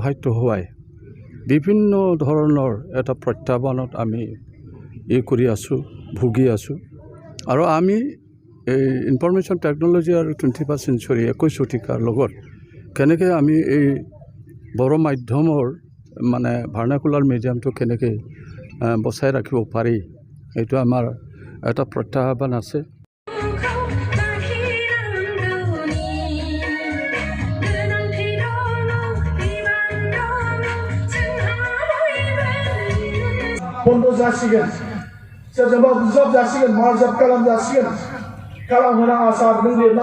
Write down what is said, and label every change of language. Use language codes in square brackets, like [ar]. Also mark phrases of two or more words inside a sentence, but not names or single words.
[as] সাহিত্য সভাই বিভিন্ন ধৰণৰ এটা প্ৰত্যাহ্বানত আমি কৰি আছোঁ, ভুগি আছোঁ আৰু আমি এই [en] information technology [as] আৰু [en] 21st century [as] 21 শতিকাৰ লগত কেনেকৈ আমি এই বড়ো মাধ্যমৰ মানে [en] vernacular mediumটো [as] কেনেকৈ বচাই ৰাখিব পাৰি এইটো আমাৰ এটা প্ৰত্যাহ্বান আছে। [brx] बन्द जासिगोन सोरजोंबा बुजाब जासिगोन मारजाब खालाम जासिगोन खालामहोनो आसार नों लिरना